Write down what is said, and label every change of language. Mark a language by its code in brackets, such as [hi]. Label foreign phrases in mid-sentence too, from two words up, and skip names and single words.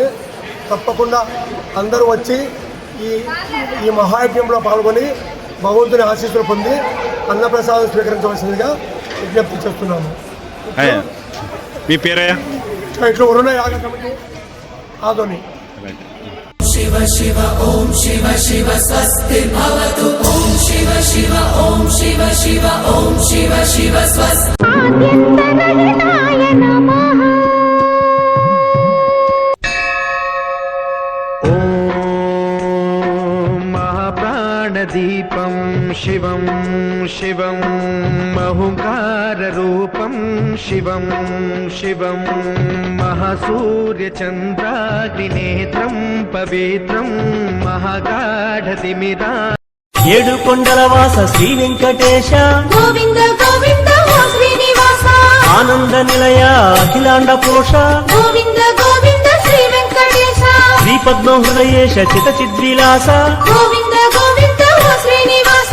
[te] తప్పకుండా అందరూ వచ్చి ఈ మహాయజ్ఞంలో పాల్గొని భగవంతుని ఆశీస్సులు పొంది అన్నప్రసాదం స్వీకరించవలసిందిగా విజ్ఞప్తి చేస్తున్నాము. మీ పేరయ్యా? ఇట్లా ఉరుణ యాగ కమిటీ ఆదోని. [sa] शिव शिव ओम शिव शिव स्वस्ति भवतु ओम शिव शिव ओम शिव शिव ओम शिव शिव स्वस्ति दीपं शिवं शिवं महुकाररूपं शिवं शिवं महासूर्यचन्द्राग्निनेत्रं पवित्रं महागाढतिमिरा [te] ఏడు కొండల వాస శ్రీ వెంకటేశ గోవింద గోవింద ఓ శ్రీనివాస ఆనంద నిలయ అఖిలాండ పోష గోవింద గోవింద శ్రీ వెంకటేశ శ్రీ పద్మ హృదయేశ చిత చిద్విలాస గోవింద గోవింద ఓ శ్రీనివాస